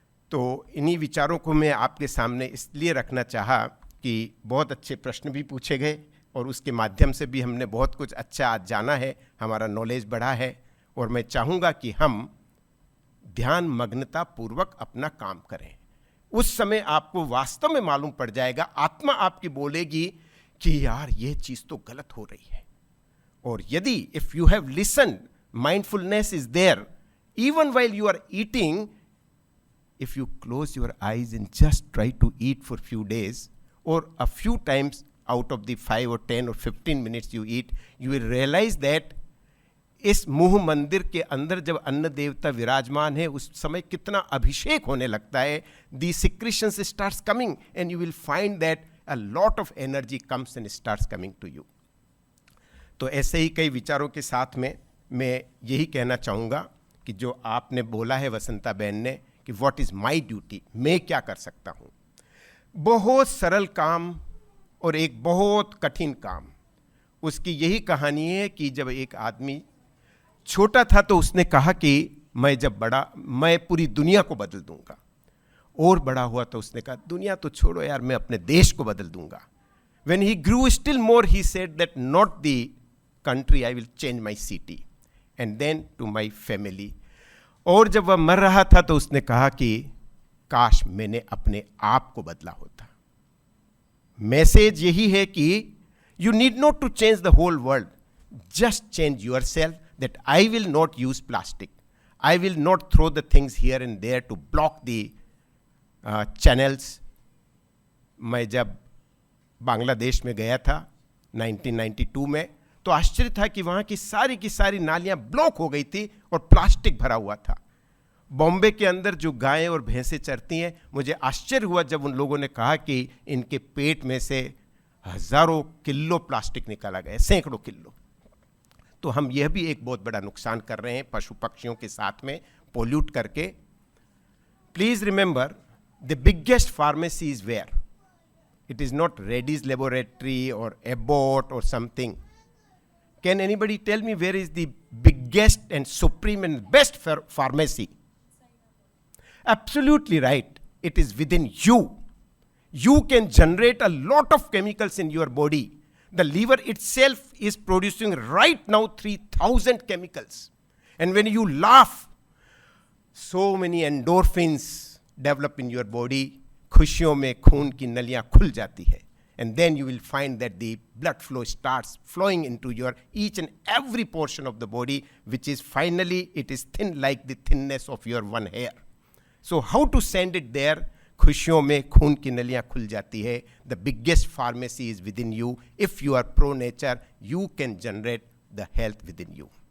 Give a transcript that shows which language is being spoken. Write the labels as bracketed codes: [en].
[hi] तो इन्हीं विचारों को मैं आपके सामने इसलिए रखना चाहा कि बहुत अच्छे प्रश्न भी पूछे गए और उसके माध्यम से भी हमने बहुत कुछ अच्छा आज जाना है, हमारा नॉलेज बढ़ा है। और मैं चाहूँगा कि हम ध्यान मग्नता पूर्वक अपना काम करें। उस समय आपको वास्तव में मालूम पड़ जाएगा, आत्मा आपकी बोलेगी कि यार ये चीज़ तो गलत हो रही है। और यदि [en] If you have listened, mindfulness is there even while you are eating. If you close your eyes and just try to eat for few days or a few times out of the 5 or 10 or 15 minutes you eat, you will realize that [hi] इस मुह मंदिर के अंदर जब अन्न देवता विराजमान है उस समय कितना अभिषेक होने लगता है। [en] The secretions starts coming and you will find that a lot of energy comes and starts coming to you. [hi] तो ऐसे ही कई विचारों के साथ में मैं यही कहना चाहूँगा कि जो आपने बोला है वसंता बहन ने कि [en] what is my duty, [hi] मैं क्या कर सकता हूँ। बहुत सरल काम और एक बहुत कठिन काम। उसकी यही कहानी है कि जब एक आदमी छोटा था तो उसने कहा कि मैं जब बड़ा मैं पूरी दुनिया को बदल दूंगा। और बड़ा हुआ तो उसने कहा दुनिया तो छोड़ो यार, मैं अपने देश को बदल दूंगा। [en] When he grew still more, he said that not the country, I will change my city and then to my family. [hi] और जब वह मर रहा था तो उसने कहा कि काश मैंने अपने आप को बदला होता। मैसेज यही है कि [en] you need not to change the whole world, just change yourself, that I will not use plastic. I will not throw the things here and there to block the channels. [hi] मैं जब बांग्लादेश में गया था 1992 में तो आश्चर्य था कि वहाँ की सारी नालियाँ ब्लॉक हो गई थी और प्लास्टिक भरा हुआ था। बॉम्बे के अंदर जो गायें और भैंसें चरती हैं, मुझे आश्चर्य हुआ जब उन लोगों ने कहा कि इनके पेट में से हज़ारों किलो प्लास्टिक निकाला गया, सैकड़ों किलो। तो हम यह भी एक बहुत बड़ा नुकसान कर रहे हैं पशु पक्षियों के साथ में पोल्यूट करके। [en] Please remember the biggest pharmacy is where? It is not Reddy's laboratory or Abbott or something. Can anybody tell me where is the biggest and supreme and best pharmacy? Absolutely right. It is within you. You can generate a lot of chemicals in your body. The liver itself is producing right now 3,000 chemicals. And when you laugh, so many endorphins develop in your body. [hi] खुशियों में खून की नलियां खुल जाती है, [en] and then you will find that the blood flow starts flowing into your each and every portion of the body, which is finally it is thin like the thinness of your one hair. So how to send it there? [hi] खुशियों में खून की नलियां खुल जाती है. [en] The biggest pharmacy is within you. If you are pro nature, you can generate the health within you.